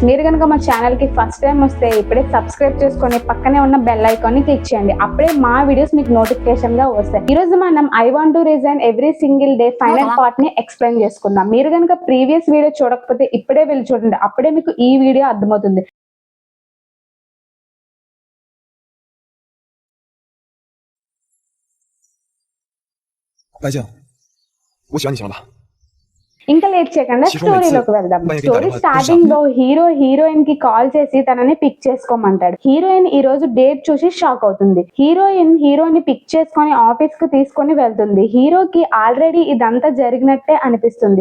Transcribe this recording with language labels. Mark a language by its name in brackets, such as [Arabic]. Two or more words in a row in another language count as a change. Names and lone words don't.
[Telugu] మీరు కనుక మా ఛానల్ కి [English] first time [Telugu] వస్తే ఇప్పుడే సబ్స్క్రైబ్ చేసుకొని పక్కనే ఉన్న [English] bell icon [Telugu] ని క్లిక్ చేయండి. అప్పుడే మా వీడియోస్ మీకు నోటిఫికేషన్ గా వస్తాయి. ఈ రోజు మనం ఐ వాంట్ టు రిజైన్ ఎవ్రీ సింగిల్ డే [English] final part [Telugu] ని ఎక్స్ప్లెయిన్ చేసుకుందాం. మీరు కనుక [English] previous video [Telugu] చూడకపోతే ఇప్పుడే వెళ్ళి చూడండి. అప్పుడే మీకు ఈ వీడియో అర్థమవుతుంది. [Chinese] 白静，我喜欢你行了吧？ [Telugu] ఇంకా లేట్ చేయకుండా స్టోరీలోకి వెళ్దాం. [English] story starting [Telugu] లో హీరో హీరోయిన్ కి కాల్ చేసి తనని పిక్ చేసుకోమంటాడు. హీరోయిన్ ఈ రోజు డేట్ చూసి షాక్ అవుతుంది. హీరోయిన్ హీరోని పిక్ చేసుకొని ఆఫీస్ కు తీసుకొని వెళ్తుంది. హీరోకి ఆల్రెడీ ఇదంతా జరిగినట్టే అనిపిస్తుంది.